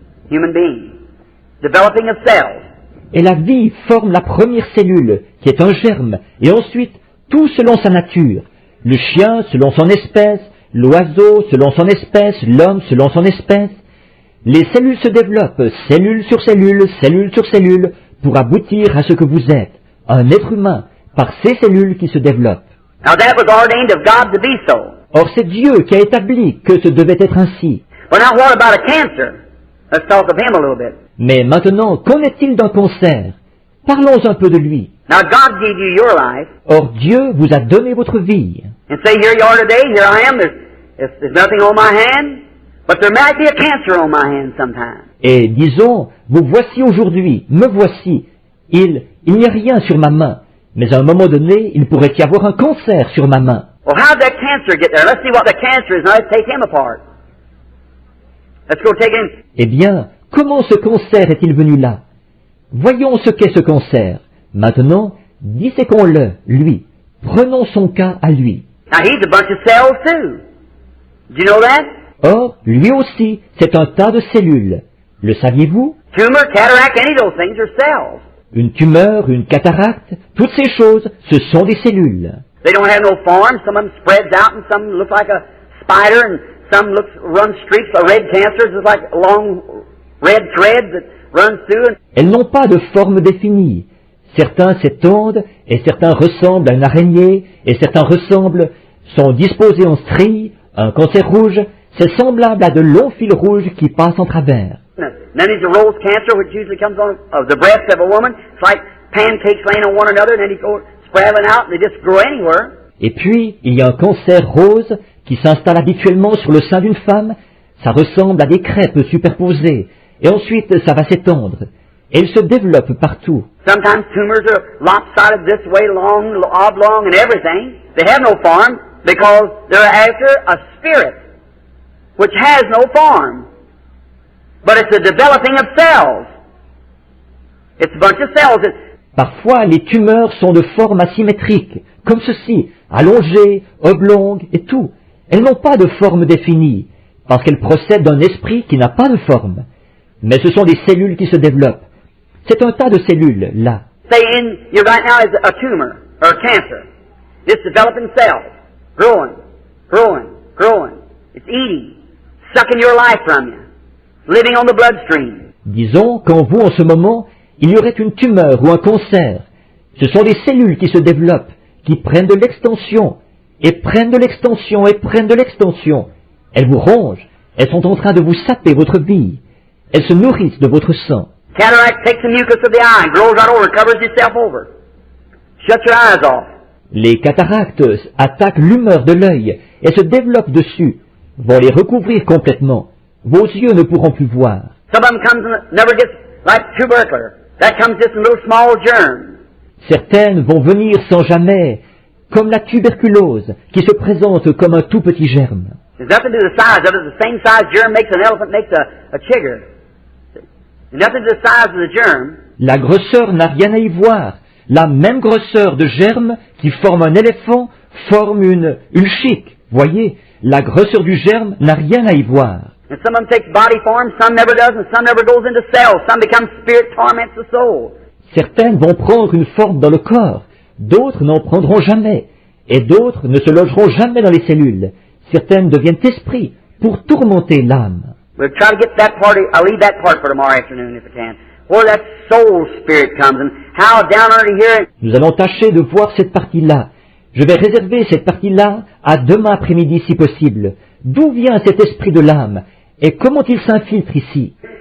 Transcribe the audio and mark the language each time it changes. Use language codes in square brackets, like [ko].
[en] Human being. Developing of cells. [fr] Et la vie forme la première cellule, qui est un germe, et ensuite, tout selon sa nature. Le chien selon son espèce, l'oiseau selon son espèce, l'homme selon son espèce. Les cellules se développent, cellule sur cellule, cellule sur cellule, pour aboutir à ce que vous êtes, un être humain, par ces cellules qui se développent. [en] Now that was ordained of God to be so. [fr] Or c'est Dieu qui a établi que ce devait être ainsi. [en] But now what about a cancer? Let's talk of him a little bit. [fr] Mais maintenant, qu'en est-il d'un cancer? Parlons un peu de lui. [en] Now God gave you your life. [fr] Or Dieu vous a donné votre vie. [en] And say, here you are today, here I am, there's nothing on my hand, but there might be a cancer on my hand sometime. [fr] Et disons, vous voici aujourd'hui, me voici. Il n'y a rien sur ma main, mais à un moment donné, il pourrait y avoir un cancer sur ma main. [en] Well, how did that cancer get there? Let's see what the cancer is. Now let's take him apart. Let's go take him. [fr] Eh bien, comment ce cancer est-il venu là? Voyons ce qu'est ce cancer. Maintenant, disséquons-le, lui. Prenons son cas à lui. [en] Now he's a bunch of cells too. Do you know that? [fr] Or, lui aussi, c'est un tas de cellules. Le saviez-vous? [en] Tumor, cataract, any of those things are cells. [fr] Une tumeur, une cataracte, toutes ces choses, ce sont des cellules. [en] They don't have no form. Some of them spreads out and some look like a spider and some run streaks of red cancer. It's like a long red thread that runs through. [fr] Elles n'ont pas de forme définie. Certains s'étendent et certains ressemblent à une araignée et certains sont disposés en stries, un cancer rouge, c'est semblable à de longs fils rouges qui passent en travers. [en] Then there's the rose cancer, which usually comes on of the breast of a woman. It's like pancakes laying on one another, and then they go spraddling out, and they just grow anywhere. [fr] Et puis, il y a un cancer rose qui s'installe habituellement sur le sein d'une femme. Ça ressemble à des crêpes superposées. Et ensuite, ça va s'étendre. Et il se développe partout. [en] Sometimes tumors are lopsided this way, long, oblong, and everything. They have no form because they're after a spirit, which has no form. But it's a developing of cells. It's a bunch of cells. [fr] Parfois, les tumeurs sont de forme asymétrique, comme ceci, allongées, oblongues et tout. Elles n'ont pas de forme définie, parce qu'elles procèdent d'un esprit qui n'a pas de forme. Mais ce sont des cellules qui se développent. C'est un tas de cellules, là. [en] Say in you right now is a tumor or a cancer. It's developing cells, growing, growing, growing. It's eating, sucking your life from you, living on the bloodstream. [fr] Disons qu'en vous, en ce moment, il y aurait une tumeur ou un cancer. Ce sont des cellules qui se développent, qui prennent de l'extension, et prennent de l'extension, et prennent de l'extension. Elles vous rongent, elles sont en train de vous saper votre vie. Elles se nourrissent de votre sang. [en] Cataract takes the mucus of the eye and grows right over, covers itself over. Shut your eyes off. [fr] Les cataractes attaquent l'humeur de l'œil et se développent dessus, vont les recouvrir complètement. Vos yeux ne pourront plus voir. [en] Some of them comes and never gets like tubercular. That comes just in little small germs. [fr] Certaines vont venir sans jamais, comme la tuberculose, qui se présente comme un tout petit germe. [en] There's nothing to the size of it. The same size germ makes an elephant, makes a chigger. Nothing to the size of the germ. [fr] La grosseur n'a rien à y voir. La même grosseur de germe qui forme un éléphant forme une chique. Voyez, la grosseur du germe n'a rien à y voir. [en] And some of them takes body form, some never does, and some never goes into cells. Some become spirit, torments the soul. [fr] Certaines vont prendre une forme dans le corps, d'autres n'en prendront jamais, et d'autres ne se logeront jamais dans les cellules. Certaines deviennent esprits pour tourmenter l'âme. [en] We'll try to get that part. I'll leave that part for tomorrow afternoon if I can. Where that soul spirit comes and how down under here. [fr] Nous allons tâcher de voir cette partie-là. Je vais réserver cette partie-là à demain après-midi si possible. D'où vient cet esprit de l'âme et comment il s'infiltre ici?